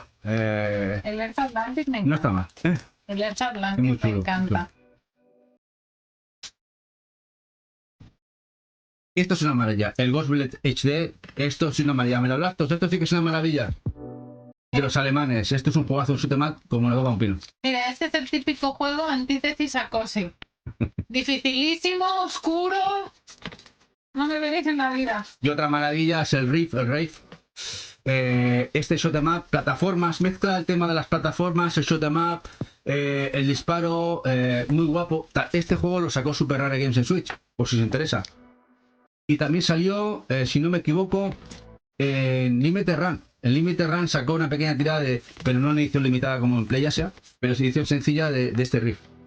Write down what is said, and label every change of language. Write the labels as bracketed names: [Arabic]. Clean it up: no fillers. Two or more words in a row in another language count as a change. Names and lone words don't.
[Spanish] El Earth Atlantic me encanta. No está mal. El Earth Es muy Atlantic me chulo, encanta. Y esto es una maravilla. El Ghost Bullet HD, esto es una maravilla. Me lo Lactos, esto sí que es una maravilla. De los alemanes, esto es un juegazo, un [English] shoot 'em up [Spanish] como le toca un pino. Mira, este es el típico juego antítesis a Cosi. Dificilísimo, oscuro. No me veréis en la vida. Y otra maravilla es el Rave. [English] Este shoot 'em up, [Spanish] plataformas, mezcla el tema de las plataformas, el [English] shoot 'em up, [Spanish] el disparo, muy guapo. Este juego lo sacó Super Rare Games en Switch, por si os interesa. Y también salió, si no me equivoco, en Limited Run. En Limited Run sacó una pequeña tirada, pero no en edición limitada como en PlayAsia, pero es edición sencilla de este riff.